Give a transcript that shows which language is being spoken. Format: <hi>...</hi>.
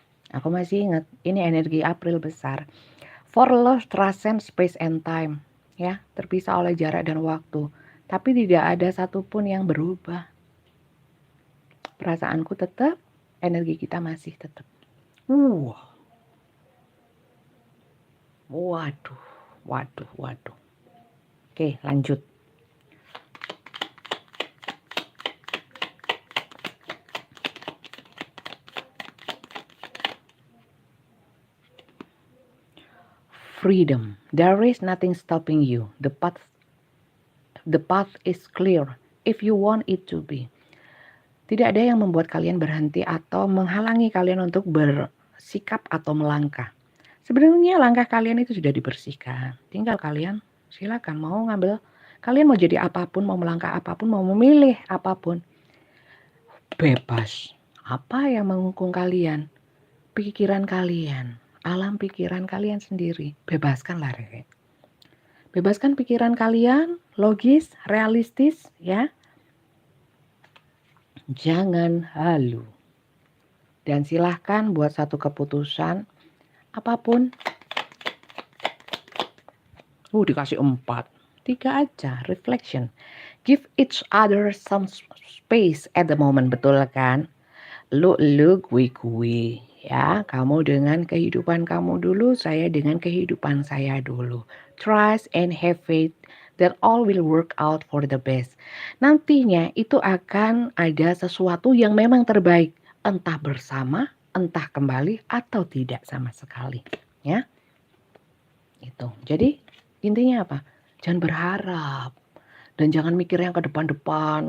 <id>Aku masih ingat, ini energi April besar.</id> <en>For love transcends space and time.</en> <id>Ya, terpisah oleh jarak dan waktu. Tapi tidak ada satupun yang berubah. Perasaanku tetap, energi kita masih tetap. Uh, waduh, waduh, waduh. Oke, lanjut.</id> <en>Freedom. There is nothing stopping you. The path is clear if you want it to be.</en> <id>Tidak ada yang membuat kalian berhenti atau menghalangi kalian untuk bersikap atau melangkah. Sebenarnya langkah kalian itu sudah dibersihkan. Tinggal kalian silakan mau ngambil. Kalian mau jadi apapun, mau melangkah apapun, mau memilih apapun. Bebas. Apa yang menghukum kalian? Pikiran kalian. Alam pikiran kalian sendiri. Bebaskanlah, Rere. Bebaskan pikiran kalian, logis, realistis, ya. Jangan halu. Dan silahkan buat satu keputusan, apapun. Dikasih 4. 3 aja, reflection.</id> <en>Give each other some space at the moment,</en> <id>betul kan? Lu, gue. Ya, kamu dengan kehidupan kamu dulu, saya dengan kehidupan saya dulu.</id> <en>Trust and have faith that all will work out for the best.</en> <id>Nantinya itu akan ada sesuatu yang memang terbaik, entah bersama, entah kembali atau tidak sama sekali, ya. Itu. Jadi intinya apa? Jangan berharap dan jangan mikir yang ke depan-depan.</id>